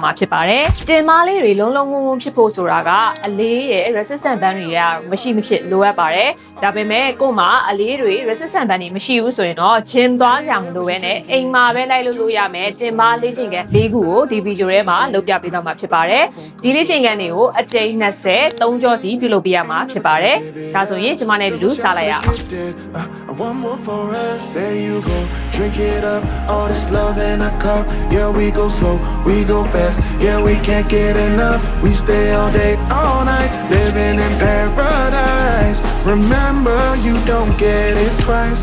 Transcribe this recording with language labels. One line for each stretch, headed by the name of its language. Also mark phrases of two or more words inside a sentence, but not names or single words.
Burmese: မှာဖြစ်ပါတယ်။တင်မားလေးတွေလုံးလုံးဝန်းဝန်းဖြစ်ဖို့ဆိုတာကအလေးရဲ့
English: resistant band
Burmese: တွေကမရှိမဖြစ်လိုအပ်ပါတယ်။ဒါပေမဲ့ကို့မှာအလေးတွေ
English: resistant band
Burmese: တွေမရှိဘူးဆိုရင်တော့ gym သွားကြမလို့ပဲနဲ့အိမ်မှာပဲလိုက်လို့ရမယ်တင်မားလေးချင်းကန်၄ခုကိုဒီဗီဒီယိုထဲမှာလုပ်ပြပေးသွားမှာဖြစ်ပါတယ်။ဒီလေးချင်းကန်တွေကိုအကြိမ်20 3ကြောစီပြုလုပ်ပေးရမှာဖြစ်ပါတယ်။ဒါဆိုရင်ကျွန်မနဲ့တူစားလိုက်ရအောင်။
English: One more for us, there you go. Drink it up, all this love in a cup. Yeah, we go slow, we go fast. Yeah, we can't get enough. We stay all day, all night, living in paradise. Remember, you don't get it twice.